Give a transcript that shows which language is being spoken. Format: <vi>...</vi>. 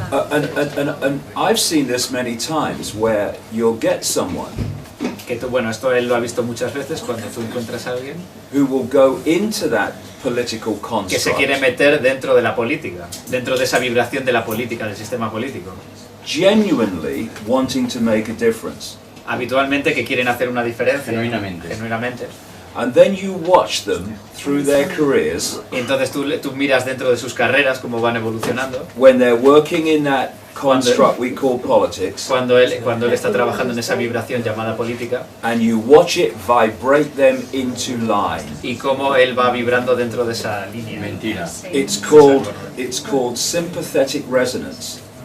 <en>And I've seen this many times where you'll get someone.</en> <es>Esto él lo ha visto muchas veces cuando tú encuentras a alguien</es> <en>who will go into that political construct.</en> <es>Que se quiere meter dentro de la política, dentro de esa vibración de la política, del sistema político.</es> <en>Genuinely wanting to make a difference.</en> <es>Habitualmente que quieren hacer una diferencia. Genuinamente.</es> <en>And then you watch them through their careers.</en> <es>Y entonces tú miras dentro de sus carreras cómo van evolucionando.</es> <en>When they're working in that construct we call politics.</en> <es>Cuando él está trabajando en esa vibración llamada política.</es> <en>And you watch it vibrate them into line.</en> <es>Y cómo él va vibrando dentro de esa línea. Mentira.</es> <en>It's called sympathetic resonance.</en>